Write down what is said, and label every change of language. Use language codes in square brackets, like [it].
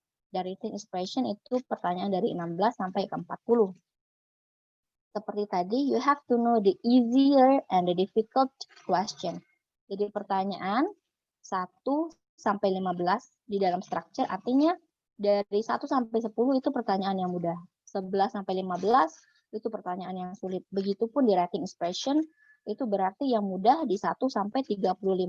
[id] Dari written expression itu pertanyaan dari 16 sampai ke 40. Seperti tadi, [en] you have to know the easier and the difficult question. [id] Jadi pertanyaan 1 sampai 15 di dalam structure artinya dari 1 sampai 10 itu pertanyaan yang mudah. 11 sampai 15 itu pertanyaan yang sulit. Begitupun di writing expression itu berarti yang mudah di 1 sampai 35.